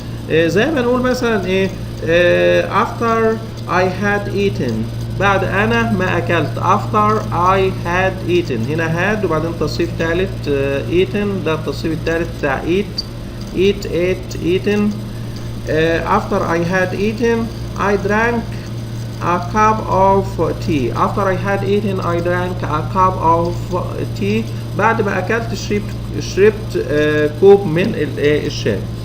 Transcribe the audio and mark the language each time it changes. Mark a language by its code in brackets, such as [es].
[ar] زي ما نقول مثلا ايه [en] after I had eaten، [ar] بعد انا ما اكلت. [en] after I had eaten [ar] هنا [en] had [ar] وبعدين تصريف ثالث [en] eaten، [ar] ده التصريف الثالث بتاع [en] eat ate eaten. after I had eaten I drank a cup of tea. after I had eaten I drank a cup of tea. [ar] بعد ما اكلت شربت كوب من الشاي.